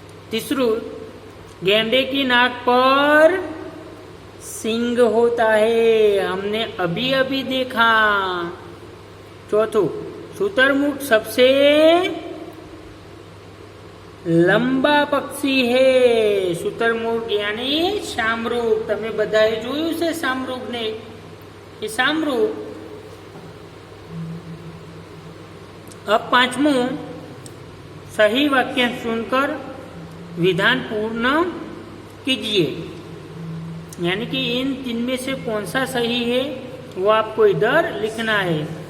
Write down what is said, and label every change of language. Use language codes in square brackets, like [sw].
[hi] तीसरू, गेंडे की नाक पर सिंग होता है, हमने अभी अभी देखा। चौथू, शुतुरमुर्ग सबसे लंबा पक्षी है। शुतुरमुर्ग यानी शामरुग, [gu] તમે બધાએ જોયું છે શામરુગને, એ શામરુગ। [hi] अब पांचवू, सही वाक्य चुनकर विधान पूर्ण कीजिए, यानी कि इन तीन में से कौन सा सही है वो आपको इधर लिखना है।